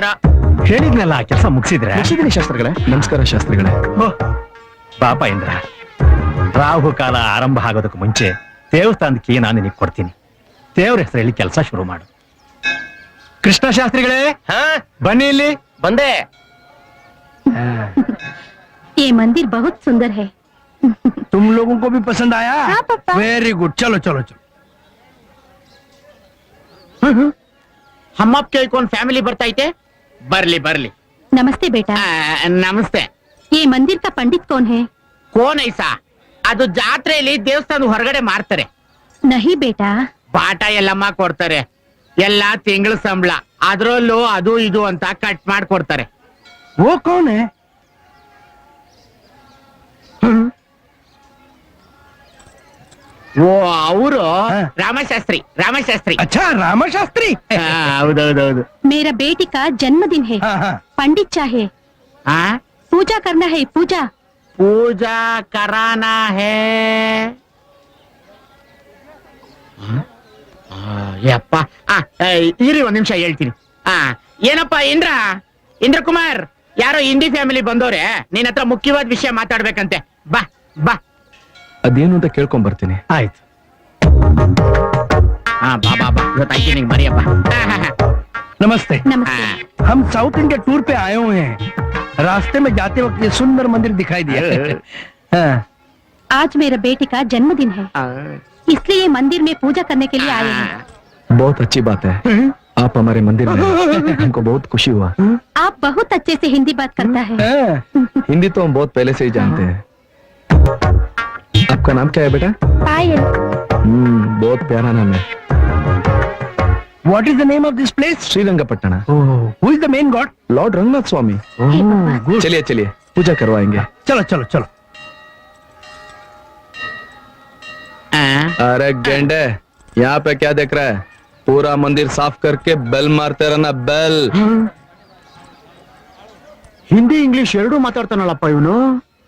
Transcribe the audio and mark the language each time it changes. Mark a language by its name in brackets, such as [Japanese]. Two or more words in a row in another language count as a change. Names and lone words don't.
[Kannada] ಹೇಳಿದ್ನಲ್ಲ, ಕೆಲಸ ಮುಗಿಸಿದ್ರೆ. ಮುಗಿಸಿದೀನಿ ಶಾಸ್ತ್ರಿಗಳೇ. ನಮಸ್ಕಾರ ಶಾಸ್ತ್ರಿಗಳೇ. ಪಾಪ ಇಂದ್ರ, ರಾಹು ಕಾಲ ಆರಂಭ ಆಗೋದಕ್ಕೆ ಮುಂಚೆ ದೇವಸ್ಥಾನಕ್ಕೆ ನಾನು ನಿನಗೆ ಕೊಡ್ತೀನಿ. ದೇವ್ರ ಹೆಸರಲ್ಲಿ ಕೆಲಸ ಶುರು ಮಾಡು. ಕೃಷ್ಣ ಶಾಸ್ತ್ರಿಗಳೇ, ಬನ್ನಿ ಇಲ್ಲಿ. ಬಂದೆ. [Hindi] ये मंदिर बहुत सुंदर है. तुम लोगों को भी पसंद आया? हाँ पापा. [English] very good, [Hindi] चलो चलो चलो. [Kannada] ಹಮ್ಮಪ್ಪ ಕೇಳ್ಕೊಂಡ್ ಫ್ಯಾಮಿಲಿ ಬರ್ತೈತೆ. ಬರ್ಲಿ ಬರ್ಲಿ. [Hindi] नमस्ते बेटा. [Kannada] ನಮಸ್ತೆ. [Hindi] ये मंदिर का पंडित कौन है? कौन ऐसा? [Kannada] ಅದು ಜಾತ್ರೆಯಲ್ಲಿ ದೇವಸ್ಥಾನದ ಹೊರಗಡೆ ಮಾರ್ತಾರೆ. [Hindi] नहीं बेटा. [Kannada] ಬಾಟ ಎಲ್ಲಮ್ಮ ಕೊಡ್ತಾರೆ. ಎಲ್ಲ ತಿಂಗಳ ಸಂಬಳ, ಅದ್ರಲ್ಲೂ ಅದು ಇದು ಅಂತ ಕಟ್ ಮಾಡ್ಕೊಡ್ತಾರೆ. [Hindi] वो कौन है? [Kannada] ಓ, ಅವರು ರಾಮಶಾಸ್ತ್ರಿ. ರಾಮಶಾಸ್ತ್ರಿ. [Hindi] अच्छा, रामा शास्त्री. ಹೌದೌದೌದು. मेरा बेटी का जन्मदिन है. हाँ हाँ. पंडित चाहे ಆ पूजा करना है. पूजा. पूजा करना है. [Kannada] ಯಪ್ಪ, ಇರಿ ಒಂದ್ ನಿಮಿಷ ಹೇಳ್ತೀನಿ. ಏನಪ್ಪ ಇಂದ್ರ ಕುಮಾರ್, ಯಾರೋ ಹಿಂದಿ ಫ್ಯಾಮಿಲಿ ಬಂದವ್ರೆ, ನಿನ್ ಹತ್ರ ಮುಖ್ಯವಾದ ವಿಷಯ ಮಾತಾಡ್ಬೇಕಂತೆ. ಬಾ ಬಾ. ಅದೇನು ಅಂತ ಕೇಳ್ಕೊಂಡ್ ಬರ್ತೀನಿ. ಆಯ್ತು. ಬಾ ಬಾ ಬಾ, ಇವತ್ತಾಯ್ತು ನಿಂಗೆ ಮರಿಯಪ್ಪ. [Hindi] नमस्ते. नमस्ते. हम साउथ इंडिया टूर पे आए हुए हैं. रास्ते में जाते वक्त ये सुंदर मंदिर दिखाई दिया. हाँ. आज मेरा बेटे का जन्मदिन है, इसलिए ये मंदिर में पूजा करने के लिए आए हैं. बहुत अच्छी बात है, आप हमारे मंदिर में आए। हमको बहुत खुशी हुआ. आप बहुत अच्छे से हिंदी बात करता है. हाँ. हिंदी तो हम बहुत पहले से ही जानते हैं. आपका नाम क्या है बेटा? पायल. बहुत प्यारा नाम है. [English] What is the name of this place? श्रीरंगपट्टना. Who is the main god? लॉर्ड रंगनाथ स्वामी. [Hindi] हे भगवान. [English] Good. [Hindi] चलिए चलिए, पूजा करवाएंगे. चलो चलो चलो. अरे गेंडे, यहाँ पे क्या देख रहा है? पूरा मंदिर साफ करके बेल मारते रहना, बेल. [Kannada] ಹಿಂದಿ ಇಂಗ್ಲಿಷ್ ಎರಡೂ ಮಾತಾಡ್ತಾನಲ್ಲಪ್ಪ ಇವನು.